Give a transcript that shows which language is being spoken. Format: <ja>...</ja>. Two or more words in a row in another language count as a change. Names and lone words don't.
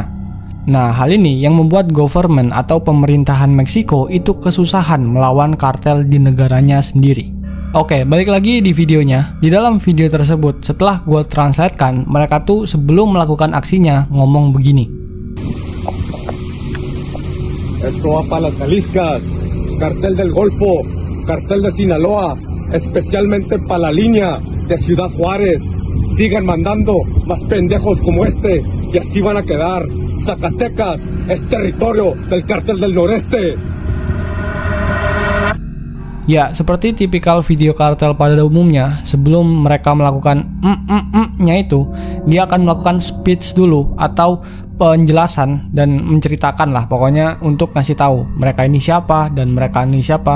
<id>Nah, hal ini yang membuat government atau pemerintahan Meksiko itu kesusahan melawan kartel di negaranya sendiri. Oke, balik lagi di videonya. Di dalam video tersebut, setelah gue translatekan, mereka tuh sebelum melakukan aksinya ngomong begini.</id> <es>Esto va para las Jaliscas, cartel del Golfo, cartel de Sinaloa, especialmente para la línea de Ciudad Juárez. Sigan mandando más pendejos como este y así van a quedar. Zacatecas es territorio del cartel del noreste.</es> <id>Ya, seperti tipikal video kartel pada umumnya, sebelum mereka melakukan nya itu, dia akan melakukan speech dulu atau penjelasan dan menceritakan lah pokoknya untuk ngasih tahu mereka ini siapa dan mereka ini siapa.</id>